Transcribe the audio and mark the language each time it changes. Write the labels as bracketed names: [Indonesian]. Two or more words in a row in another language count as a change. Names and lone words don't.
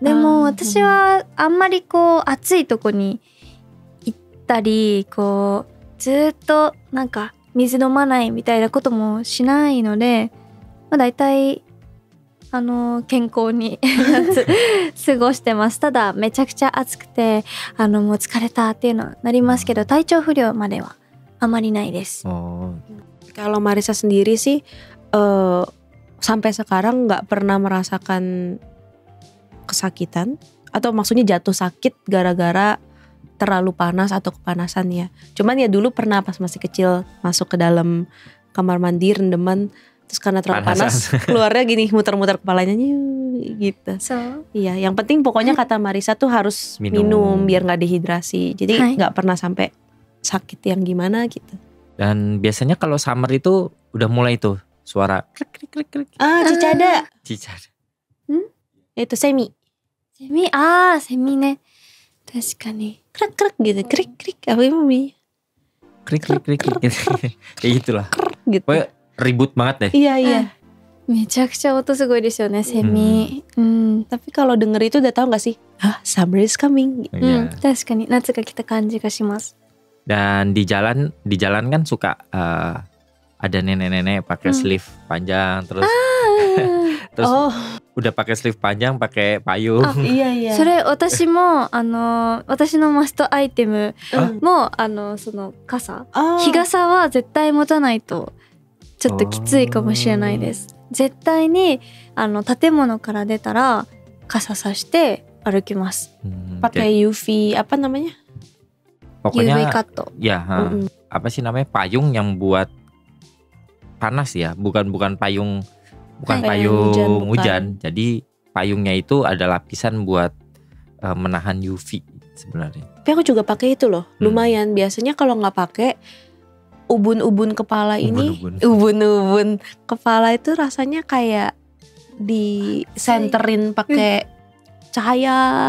[Japanese] でも私はあんまりこう暑いとこに行ったりこうずっとなんか水飲まないみたいなこともしないので、まあ、だいたい健康に過ごしてます。ただめちゃくちゃ暑くてもう疲れたっていうのはなりますけど、体調不良まではあまりないです。 [Indonesian] Kalau Marisa sendiri sih sampai sekarang nggak pernah merasakan kesakitan atau maksudnya jatuh sakit gara-gara terlalu panas atau kepanasan ya. Cuman ya dulu pernah pas masih kecil masuk ke dalam kamar mandi rendeman, terus karena terlalu panas keluarnya gini muter-muter kepalanya gitu. Iya, yang penting pokoknya kata Marisa tuh harus minum biar nggak dehidrasi. Jadi nggak pernah sampai sakit yang gimana gitu. Dan biasanya kalau summer itu udah mulai tuh suara krik krik krik krik. Cicada. Cicada. Itu semi. [Japanese] セミね。確かに。 [Indonesian] Krek krek gitu, krik krik apa ya mami? Krik krik krik krik gitu. Kayak gitulah. Gitu. Pokoknya ribut banget deh. Iya. [Japanese] めちゃくちゃ音すごいですよね、セミ。 [Indonesian] Tapi kalau denger itu udah tahu gak sih? [English] Summer is coming. [Indonesian] Iya. [Japanese] 確かに夏が来た感じがします。 [Indonesian] Dan di jalan kan suka ada nenek-nenek pakai sleeve panjang terus terus udah pakai sleeve panjang pakai payung. Iya. [Japanese] それ私も私のマストアイテムもその傘、日傘は絶対持たないとちょっときついかもしれないです。絶対に建物から出たら傘さして歩きます。 [Indonesian] Pakai UV apa namanya? Pokoknya [Japanese] UV カット。 [Indonesian] ya apa sih namanya payung yang buat panas ya, bukan payung payung hujan. Jadi payungnya itu ada lapisan buat menahan UV sebenarnya. Tapi aku juga pakai itu loh, lumayan. Biasanya kalau nggak pakai ubun-ubun kepala ini, ubun-ubun kepala itu rasanya kayak disenterin pakai cahaya